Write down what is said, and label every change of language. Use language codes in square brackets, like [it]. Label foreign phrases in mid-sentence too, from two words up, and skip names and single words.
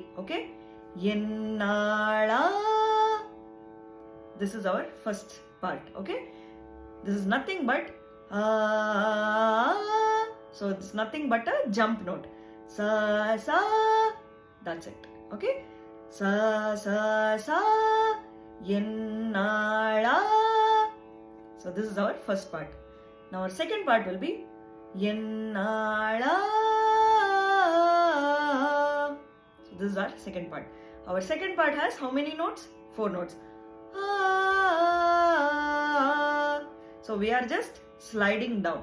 [en] Okay. Yennala. This is our first part. Okay. This is nothing but so it's nothing but a jump note. Sa sa. That's it. Okay. Sa sa sa. Yennala. So this is our first part. Now our second part will be Yennala. So this is our second part. Our second part has how many notes? 4 notes. So we are just sliding down.